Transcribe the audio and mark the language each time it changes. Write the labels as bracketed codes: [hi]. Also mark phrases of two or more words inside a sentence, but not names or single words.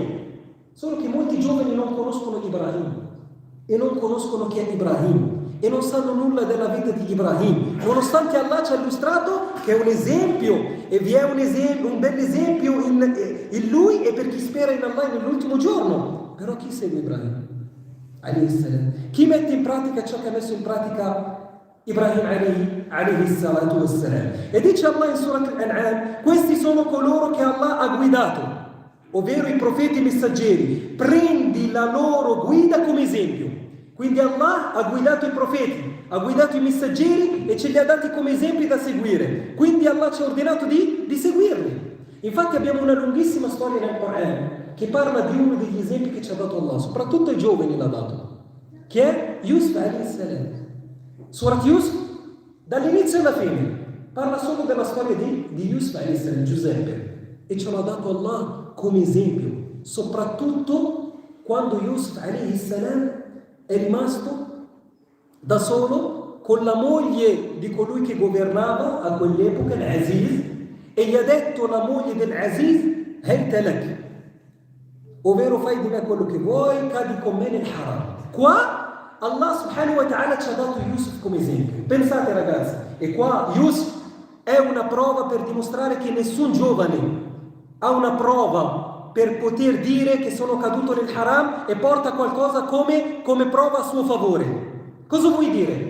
[it] Solo che molti giovani non conoscono Ibrahim e non conoscono chi è Ibrahim e non sanno nulla della vita di Ibrahim, nonostante Allah ci ha illustrato che è un esempio e vi è un bel esempio in lui e per chi spera in Allah nell'ultimo giorno. Però chi segue Ibrahim? Chi mette in pratica ciò che ha messo in pratica Ibrahim [ar] عليه الصلاة والسلام? [it] E dice Allah in Surat Al-An'am: questi sono coloro che Allah ha guidato, ovvero i profeti messaggeri. Prendi la loro guida come esempio. Quindi Allah ha guidato i profeti, ha guidato i messaggeri e ce li ha dati come esempi da seguire. Quindi Allah ci ha ordinato di seguirli. Infatti abbiamo una lunghissima storia nel Corano che parla di uno degli esempi che ci ha dato Allah, soprattutto ai giovani l'ha dato, che è Yusuf [ar] عليه السلام. [it] Surat Yusuf, dall'inizio alla fine, parla solo della storia di Yusuf [ar] عليه السلام, [it] Giuseppe, e ce l'ha dato Allah come esempio, soprattutto quando Yusuf [ar] عليه السلام [it] è rimasto da solo con la moglie di colui che governava a quell'epoca, l'Aziz, e gli ha detto la moglie dell'Aziz: Talak, ovvero fai di me quello che vuoi, cadi con me nel haram. Qua Allah [ar] سبحانه وتعالى [it] ci ha dato Yusuf come esempio. Pensate ragazzi, e qua Yusuf è una prova per dimostrare che nessun giovane ha una prova per poter dire che sono caduto nel haram e porta qualcosa come prova a suo favore. Cosa vuoi dire?